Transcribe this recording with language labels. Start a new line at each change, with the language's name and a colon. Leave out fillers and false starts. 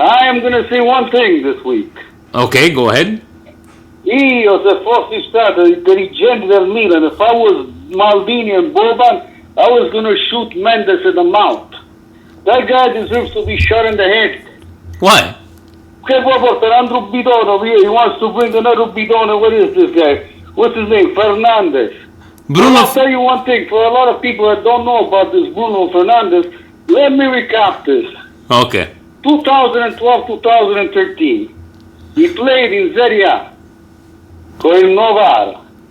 English: I am going to say one thing this week. Okay, go ahead.
Italian: Io se fossi stato il dirigente del Milan,
English: if I was Maldini and Boban, I was going to shoot Mendes in the mouth. That guy deserves to be shot in the head. Why?
Italian: Che vuoi portare Andrew Bidone?
English: He wants to bring another Bidone. What is this guy? What's his name? Fernandez. I'll tell you one thing. For a lot of people that don't know about this Bruno Fernandez, let me recap this. Okay. 2012-2013. He played in Serie A
Italian: con il
English: Novara.